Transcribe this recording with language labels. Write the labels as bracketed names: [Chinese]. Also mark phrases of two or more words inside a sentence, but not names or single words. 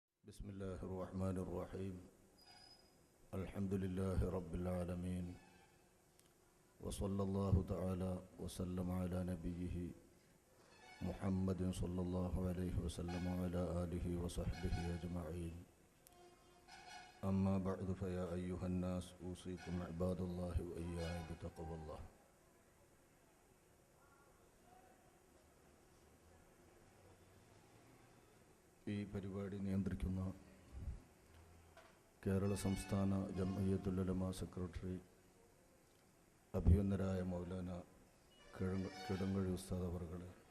[Arabic] بسم الله الرحمن الرحيم الحمد لله رب العالمين وصلى الله تعالى وسلم على نبيه محمد صلى الله عليه وسلم وعلى آله وصحبه أجمعين أما بعد فيا أيها الناس أوصيكم عباد الله وإياي بتقوى الله. [Malayalam] ഈ പരിപാടി നിയന്ത്രിക്കുന്ന കേരള സംസ്ഥാന ജംഇയ്യത്തുൽ ഉലമാ സെക്രട്ടറി അഭിവന്ദരായ മൗലാന കിടങ്ങഴി ഉസ്താദ് അവർകളെ,